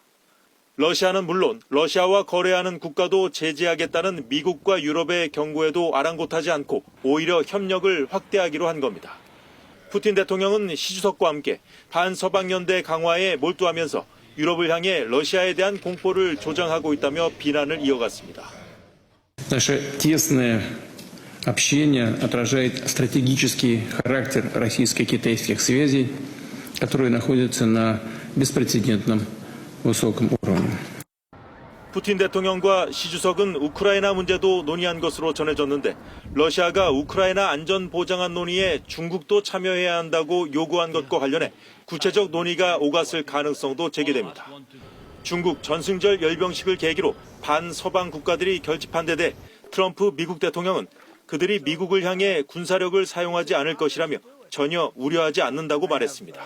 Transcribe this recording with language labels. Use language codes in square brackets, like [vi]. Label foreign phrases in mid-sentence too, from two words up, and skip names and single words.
[ko] 러시아는 물론 러시아와 거래하는 국가도 제재하겠다는 미국과 유럽의 경고에도 아랑곳하지 않고 오히려 협력을 확대하기로 한 겁니다. 푸틴 대통령은 시 주석과 함께 반서방 연대 강화에 몰두하면서 유럽을 향해 러시아에 대한 공포를 조장하고 있다며 비난을 이어갔습니다. [ru] Наше тесное общение отражает стратегический характер российско-китайских связей, которые находятся на беспрецедентном высоком уровне. [ko] 푸틴 대통령과 시 주석은 우크라이나 문제도 논의한 것으로 전해졌는데 러시아가 우크라이나 안전 보장안 논의에 중국도 참여해야 한다고 요구한 것과 관련해 구체적 논의가 오갔을 가능성도 제기됩니다. 중국 전승절 열병식을 계기로 반서방 국가들이 결집한 데 대해 트럼프 미국 대통령은 그들이 미국을 향해 군사력을 사용하지 않을 것이라며 전혀 우려하지 않는다고 말했습니다.